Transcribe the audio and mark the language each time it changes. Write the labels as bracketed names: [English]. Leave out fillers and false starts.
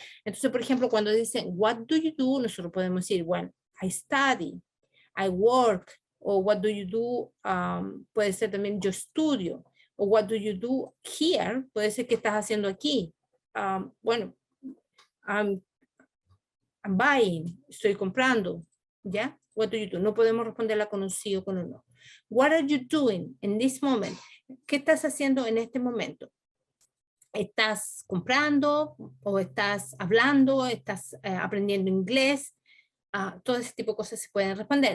[Spanish] Entonces, por ejemplo, cuando dicen, [English] what do you do? [Spanish] Nosotros podemos decir, [English] well, I study, I work, o what do you do? [Spanish] Puede ser también yo estudio, o [English] what do you do here? [Spanish] Puede ser que estás haciendo aquí. Bueno, [English] I'm buying, [Spanish] estoy comprando, ¿ya? [English] What do you do? [Spanish] No podemos responderla con un sí o con un no. [English] What are you doing in this moment? [Spanish] ¿Qué estás haciendo en este momento? ¿Estás comprando o estás hablando? ¿Estás aprendiendo inglés? Todo ese tipo de cosas se pueden responder.